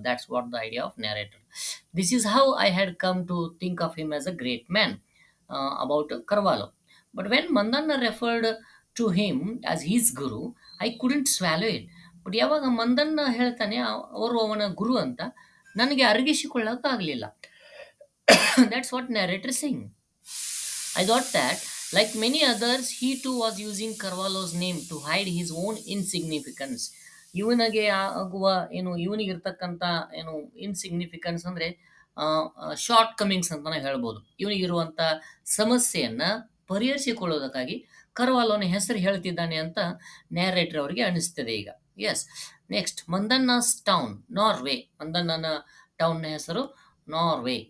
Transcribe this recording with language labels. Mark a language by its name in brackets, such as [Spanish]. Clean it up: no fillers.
[English] That's what the idea of narrator. This is how I had come to think of him as a great man about Karvalo. But when Mandanna referred to him as his guru, I couldn't swallow it. [Kannada] But ಯಾವಾಗ ಮಂದನ್ನ ಹೇಳ್ತಾನೆ ಅವರು ಅವನ ಗುರು ಅಂತ, ನನಗೆ ಅರಗಿಸಿಕೊಳ್ಳೋಕ್ಕಾಗಲಿಲ್ಲ. [English] That's what narrator saying. I thought that, like many others, he too was using Carvalho's name to hide his own insignificance. [Kannada] ಇವನಿಗೆ ಆಗುವ ಇವನಿಗಿರ್ತಕ್ಕಂಥ ಇನ್ಸಿಗ್ನಿಫಿಕೆನ್ಸ್ ಅಂದರೆ short comings ಅಂತಲೇ ಹೇಳ್ಬೋದು. ಇವನಿಗಿರುವಂಥ ಸಮಸ್ಯೆಯನ್ನು ಪರಿಹರಿಸಿಕೊಳ್ಳೋದಕ್ಕಾಗಿ ಕರ್ವಾಲೋನ ಹೆಸರು ಹೇಳ್ತಿದ್ದಾನೆ ಅಂತ ನ್ಯಾರೇಟರ್ ಅವರಿಗೆ ಅನಿಸ್ತದೆ ಈಗ. [English] Yes, next Mandanna's town, Norway. [Kannada] ಮಂದನ್ನನ ಟೌನ್ನ ಹೆಸರು ನಾರ್ವೆ.